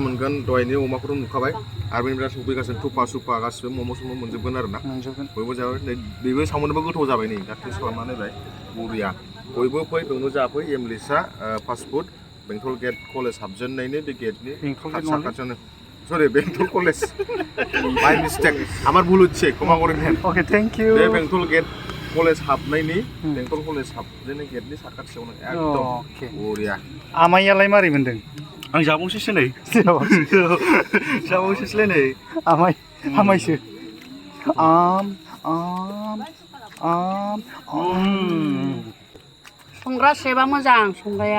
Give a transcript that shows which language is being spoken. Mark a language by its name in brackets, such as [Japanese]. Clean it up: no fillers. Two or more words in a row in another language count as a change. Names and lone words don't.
[Bodo] मोनगोन दहायनि अमाखौथ' नुखाबाय आरो बेनिफ्राय सफैगासिनो थुफा सुफा गासिबो मम' सम' मोनजोबगोन आरो ना बयबो जाबाय बेबो चावमिनबो गोथाव जाबाय नै दा टेस्ट खालामनानै नायबाय बरिया बयबो फै बेयावनो जाफै एमलिसा फास्ट फुड बेंटल गेट कलेज हाबजेननायनि बे गेटनि साखाथियावनो सरि बेंटल कलेज [English] by mistake [Bangla] আমার ভুল হচ্ছে ক্ষমা করে নেন [English] OK thank you [Bodo] बे बेंटल गेट कलेज हाबनायनि बेंटल कलेज हाबजेननाय गेटनि साखाथियावनो एकदम बरिया आमाइयालाय मारै मोनदों आं जाबावसैसो नै जाबावसैसोलाय नै आमाइसो संग्रा सेबा मोजां संग्राया